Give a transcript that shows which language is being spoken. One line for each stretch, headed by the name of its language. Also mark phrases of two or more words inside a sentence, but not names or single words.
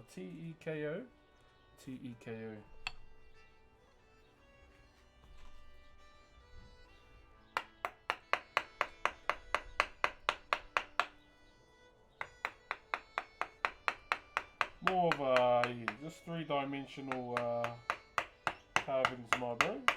English: T-E-K-O. T-E-K-O. More of a, yeah, just three-dimensional carvings, my bro.